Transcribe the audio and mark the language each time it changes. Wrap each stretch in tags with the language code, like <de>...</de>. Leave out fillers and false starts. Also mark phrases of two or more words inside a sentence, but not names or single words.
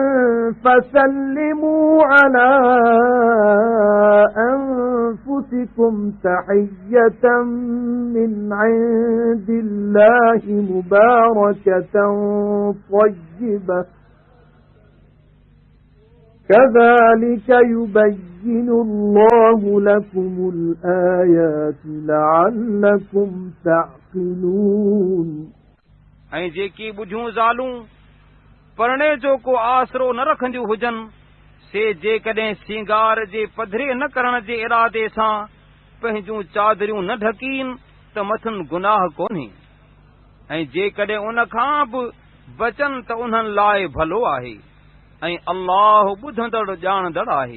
<ar>فسلموا على أنفسكم تحية من عند الله مباركة طيبة كذلك يبين الله لكم الآيات لعلكم تعقلون</ar> <sd>ऐं जेकी ॿुढियूं ज़ालूं परणे जो को आसरो न रखंदियूं हुजनि से जेकॾहिं सींगार जे पधरे न करण जे इरादे सां पंहिंजूं चादरियूं न ढकीन त मथनि गुनाह कोन्हे ऐं जेकॾहिं उन खां बि बचनि त उन्हनि लाइ भलो आहे ऐं अल्लाह ॿुधंदड़ ॼाणंदड़ आहे</sd>